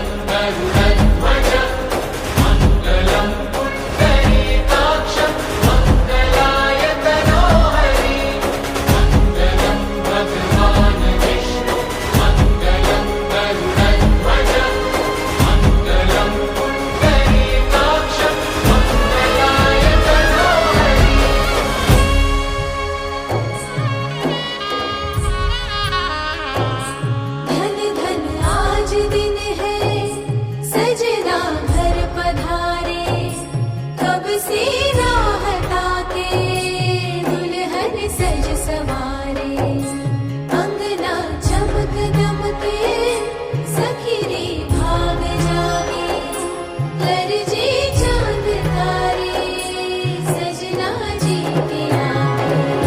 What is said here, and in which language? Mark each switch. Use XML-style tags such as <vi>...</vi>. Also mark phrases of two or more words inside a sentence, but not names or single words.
<sa>गरुडध्वज मङ्गलं पुण्डरीकाक्ष मङ्गलाय तनोहरि मङ्गलं भगवान् विष्णु मङ्गलं गरुडध्वज मङ्गलं पुण्डरीकाक्ष मङ्गलाय तनोहरि</sa> <hi>धन धन आज दिन है सजना घर पधारे कब से राह ताके दुल्हन सज सवारे अंगना चमक दमके सखी रे भाग जागे गरजे चांद तारे सजना जी के आगे</hi>